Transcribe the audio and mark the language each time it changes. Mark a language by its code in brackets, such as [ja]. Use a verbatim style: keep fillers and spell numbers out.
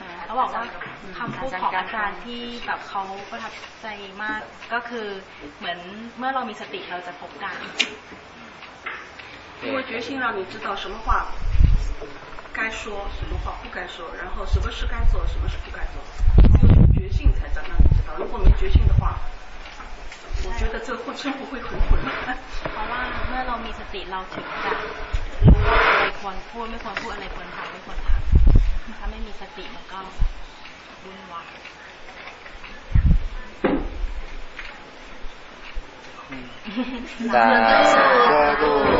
[th] เขาบอกว่าคำพูดของอาจารย์ที่แบบเขาประทับใจมากก็คือเหมือนเมื่อเรามีสติเราจะพบกัน [zh] 因为觉性让你知道什么话。该说什么话不该说，然后什么事该做，什么事不该做，有决心才能让你知道。如果没决心的话，我觉得这生活会很混乱。 [th] เพราะว่าเมื่อเรามีสติเราถึงจะรู้ว่าอะไรควรพูดไม่ควรพูดอะไรควรทำไม่ควรทำถ้าไม่มีสติมันก็วุ่นวาย สาธุ